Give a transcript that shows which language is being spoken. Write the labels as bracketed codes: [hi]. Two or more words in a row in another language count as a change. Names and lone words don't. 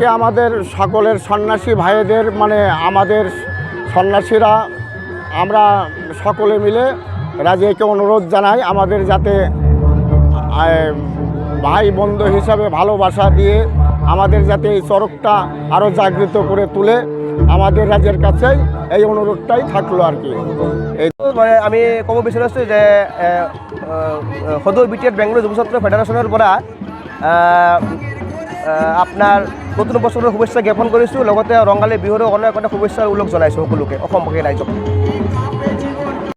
[bn] আমাদের সকলের সন্ন্যাসী ভাইদের মানে আমাদের সন্ন্যাসীরা আমরা সকলে মিলে রাজিয়াকে অনুরোধ জানাই আমাদের যাতে ভাই বন্ধু হিসাবে ভালোবাসা দিয়ে আমাদের যাতে এই চড়কটা আরও জাগৃত করে তুলে আমাদের রাজ্যের কাছে এই অনুরোধটাই থাকলো আর কি। [as] মানে আমি ক'ব বিচাৰিছোঁ যে সদৌ BTF বেংগলোৰ যুৱ ছাত্ৰ ফেডাৰেশ্যনৰ পৰা আপোনাৰ নতুন বছৰৰ শুভেচ্ছা জ্ঞাপন কৰিছোঁ। লগতে ৰঙালী বিহুৰো অনেক শুভেচ্ছাৰ উল্লেখ জনাইছোঁ সকলোকে, অসমবাসী ৰাইজক।